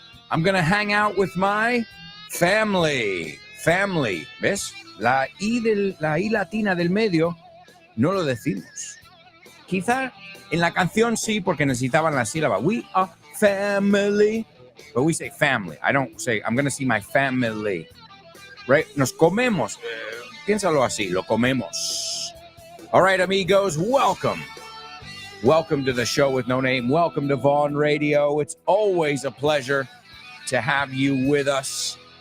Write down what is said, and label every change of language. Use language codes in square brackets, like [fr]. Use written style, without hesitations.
[en] I'm going to hang out with my family. [es] Family. ¿Ves? La I latina del medio no lo decimos. Quizá en la canción sí, porque necesitaban la sílaba. [en] We are family. But we say family. I don't say, I'm going to see my family. [es] Right? Nos comemos. Piénsalo así. Lo comemos. [en] All right, amigos. Welcome. Welcome to the Show with No Name. Welcome to Vaughn Radio. It's always a pleasure to have you with us.